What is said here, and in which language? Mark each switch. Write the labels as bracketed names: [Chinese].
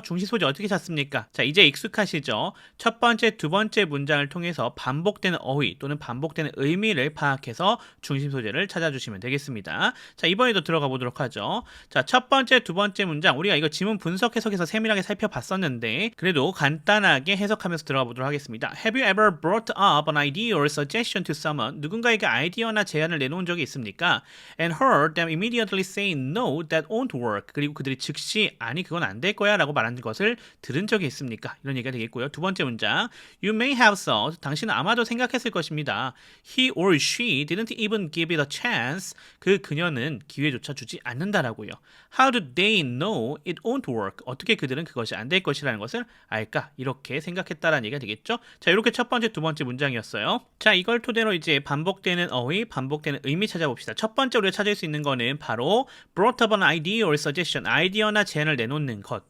[Korean] 중심 소재 어떻게 찾습니까? 자, 이제 익숙하시죠? 첫 번째, 두 번째 문장을 통해서 반복되는 어휘 또는 반복되는 의미를 파악해서 중심 소재를 찾아주시면 되겠습니다. 자, 이번에도 들어가 보도록 하죠. 자, 첫 번째, 두 번째 문장 우리가 이거 지문 분석 해석에서 세밀하게 살펴봤었는데 그래도 간단하게 해석하면서 들어가 보도록 하겠습니다. [English] Have you ever brought up an idea or suggestion to someone? [Korean] 누군가에게 아이디어나 제안을 내놓은 적이 있습니까? [English] And heard them immediately say no, that won't work. [Korean] 그리고 그들이 즉시 아니 그건 안 될 거야 라고 말하는 것을 들은 적이 있습니까? 이런 얘기가 되겠고요. 두 번째 문장 [English] You may have thought, [Korean] 당신은 아마도 생각했을 것입니다. [English] He or she didn't even give it a chance. [Korean] 그녀는 기회조차 주지 않는다라고요. [English] How do they know it won't work? [Korean] 어떻게 그들은 그것이 안 될 것이라는 것을 알까? 이렇게 생각했다라는 얘기가 되겠죠. 자, 이렇게 첫 번째, 두 번째 문장이었어요. 자, 이걸 토대로 이제 반복되는 어휘, 반복되는 의미 찾아봅시다. 첫 번째 우리가 찾을 수 있는 거는 바로 [English] brought up an idea or suggestion, [Korean] 아이디어나 제안을 내놓는 것.